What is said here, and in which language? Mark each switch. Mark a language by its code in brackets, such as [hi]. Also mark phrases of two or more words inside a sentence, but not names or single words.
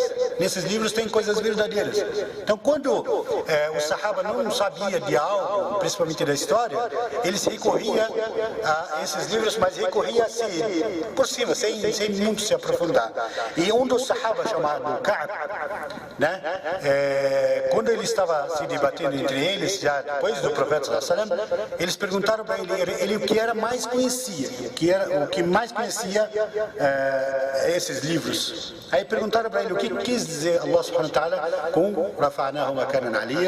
[pt] Nesses livros tem coisas verdadeiras. Então, quando o Sahaba não sabia de algo, principalmente da história, eles recorriam a esses livros, mas recorria assim, por cima, sem muito se aprofundar. E um dos Sahaba, chamado Ka'b, né? Quando ele estava se debatendo entre eles, já depois do profeta [ar] صلى الله عليه وسلم, [pt] eles perguntaram para ele o que era mais conhecia, o que mais conhecia esses livros. Aí perguntaram para ele o que quis dizer [ar] الله سبحانه وتعالى [pt] com [ar] رفعناه مكانا عليا.